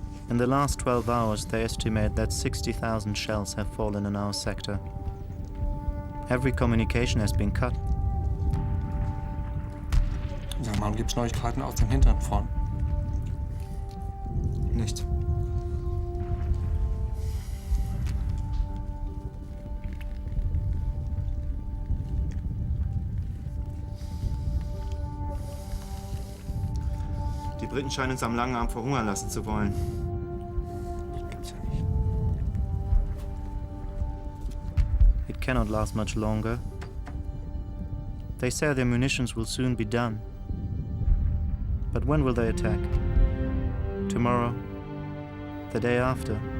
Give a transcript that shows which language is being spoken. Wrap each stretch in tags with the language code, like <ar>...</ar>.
<en>In the last 12 hours, they estimate that 60,000 shells have fallen in our sector. Every communication has been cut.</en> <de>Sag mal, gibt's Neuigkeiten aus dem hinteren Front? Nicht. Die Briten scheinen uns am langen Arm verhungern lassen zu wollen.</de> <en>It cannot last much longer. They say their munitions will soon be done. But when will they attack? Tomorrow? The day after?</en>